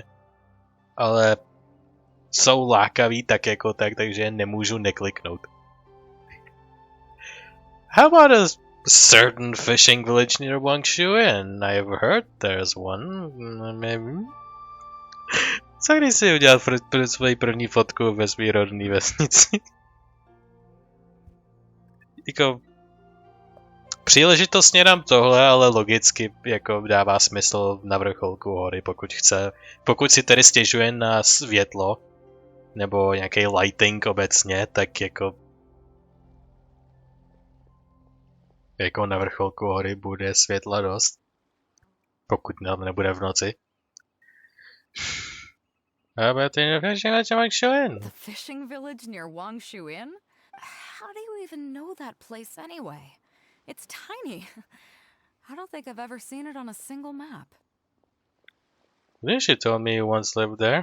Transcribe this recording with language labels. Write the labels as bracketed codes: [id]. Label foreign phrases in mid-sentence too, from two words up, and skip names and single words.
[cs] Ale jsou lákaví tak jako tak, takže je nemůžu nekliknout. [en] How about a certain fishing village near Wangshu Inn? I've heard there's one, maybe. [cs] Co když si udělat svoji první fotku ve svý rodný vesnici? Jako, příležitostně dám tohle, ale logicky jako dává smysl na vrcholku hory, pokud si tedy stěžuje na světlo, nebo nějaký lighting obecně, tak jako na vrcholku hory bude světla dost, pokud nebude v noci. [en] The fishing village near Wangshu Inn? How do you even know that place anyway? It's tiny. I don't think I've ever seen it on a single map. Didn't she tell me you once lived there?